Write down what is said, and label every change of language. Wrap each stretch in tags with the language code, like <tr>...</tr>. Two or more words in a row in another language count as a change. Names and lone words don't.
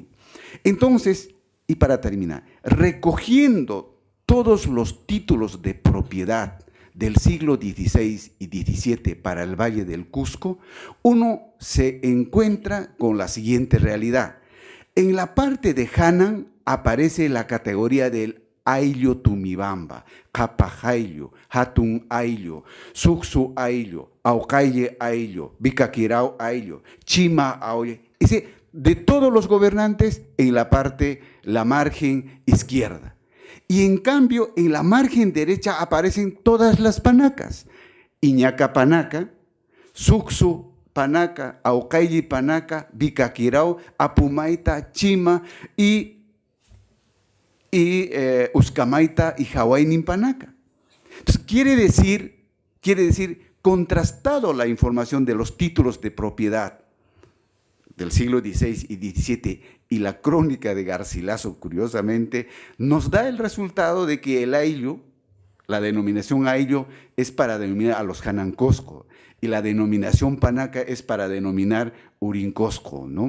<es>Entonces, y para terminar, recogiendo todos los títulos de propiedad del siglo XVI y XVII para el Valle del Cusco, uno se encuentra con la siguiente realidad. En la parte de Hanan aparece la categoría del ayllo Tumibamba, Capajayllo, Hatun ayllo, Suxu ayllo, Aucaye ayllo, Bicaquirao ayllo, Chima ayllo. De todos los gobernantes en la parte, la margen izquierda. Y en cambio, en la margen derecha aparecen todas las panacas. Iñaca Panaca, Suxu Panaca, Aucayi Panaca, Vicaquirao, Apumaita, Chima y Uscamaita y Hawainin Panaca. Entonces, quiere decir, contrastado la información de los títulos de propiedad del siglo XVI y XVII y la crónica de Garcilaso, curiosamente, nos da el resultado de que el ayllu, la denominación ayllu, es para denominar a los Janancosco y la denominación Panaca es para denominar Urincosco, ¿no?</es>